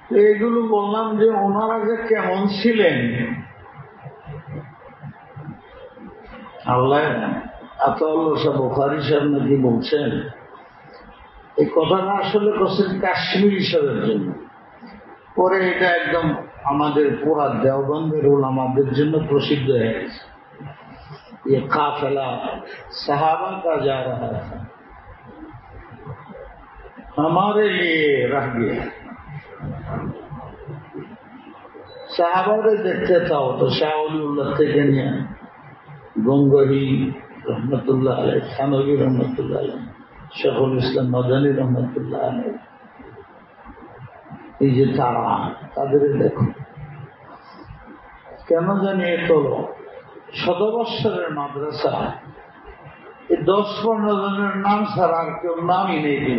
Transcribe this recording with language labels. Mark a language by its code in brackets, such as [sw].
[bn] এগুলো বললাম যে ওনারা যে কেমন ছিলেন আল্লাহ। আতাউল্লাহ সাহেব বুখারী সাহেব নাকি বলছেন, এই কথাটা আসলে করছেন কাশ্মীর হিসাবের জন্য, পরে এটা একদম আমাদের পুরা দেওবন্দের উলামাদের জন্য প্রসিদ্ধ হয়ে গেছে। [hi] ये काफिला सहाबा का जा रहा था, हमारे लिए रह गया। [bn] সাহাবারে দেখতে চাও তো শাহ ওলিউল্লাহ থেকে নিয়ে গঙ্গোহী রহমতুল্লাহ আলাইহ, থানভী রহমতুল্লাহ আলাইহ, শেখুল ইসলাম মাদানী রহমতুল্লাহ আলাইহ, এই যে তারা, তাদের দেখো কেন জানি এত শতবৎসরের মাদ্রাসা, এই 10-15 জনের নাম ছাড়া আর কেউ নামই নেই।